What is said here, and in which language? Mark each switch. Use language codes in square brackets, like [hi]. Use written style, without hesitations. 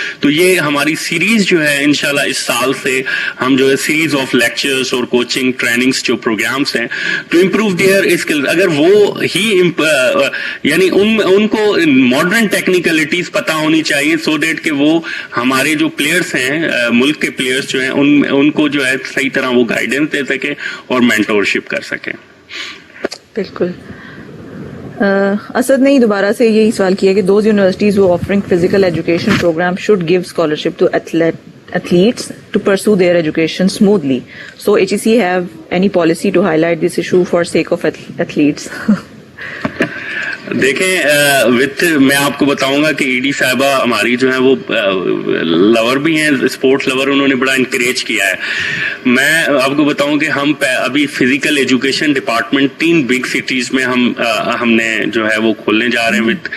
[ur] تو یہ ہماری سیریز جو ہے انشاءاللہ اس سال سے ہم جو ہے سیریز آف لیکچرز اور کوچنگ ٹریننگز جو پروگرامز ہیں [en] to improve their skill, [ur] اگر وہ ہی یعنی ان کو ماڈرن ٹیکنیکلٹیز پتہ ہونی چاہیے سو دیٹ کہ وہ ہمارے جو پلیئرس ہیں ملک کے پلیئرس جو ہیں ان کو جو ہے صحیح طرح وہ گائیڈنس دے سکیں اور مینٹورشپ کر سکیں. بالکل. اسد نے دوبارہ سے یہی سوال کیا کہ [en] Those universities who offering physical education program should give scholarship to athletes to pursue their education smoothly. So HEC have any policy to highlight this issue for sake of athletes? [ur] دیکھیں میں آپ کو بتاؤں گا کہ ED صاحبہ ہماری جو ہے وہ لور بھی ہیں, اسپورٹس لور, انہوں نے بڑا انکریج کیا ہے. میں آپ کو بتاؤں کہ ہم ابھی physical education department 3 big cities میں ہم نے جو ہے وہ کھولنے جا رہے ہیں.